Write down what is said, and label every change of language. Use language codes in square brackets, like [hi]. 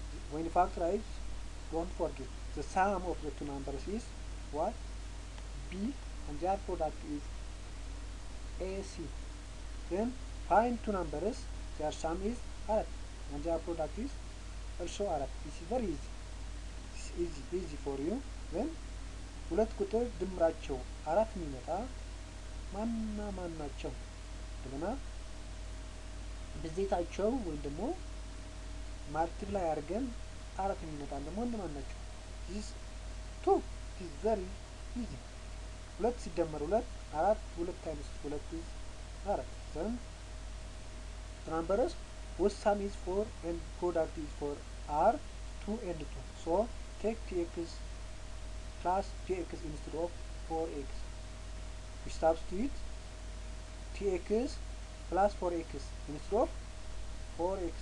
[en] When you factorize, don't forget the sum of the two numbers is what? B, and their product is AC. Then find two numbers, their sum is arat, and their product is also arat. This is very easy. It's easy for you. [am] Then ሁለት ቁጥር ድምራቸው አራት የሚመጣ ማንና ማን ናቸው? እንደገና ብዜታቸው ወይም ደግሞ ማልቲፕላይ አድርገን አራት የሚመጣ ደግሞ እነማን ናቸው? [en] this two is very easy. [am] ሁለት ሲደመር ሁለት አራት፣ ሁለት ታይምስ ሁለት [en] is [am] አራት. [en] then the numbers whose sum is 4 and product is 4 are 2 and 2. So take tx plus tx instead of 4x. We substitute tx plus 4x instead of 4x.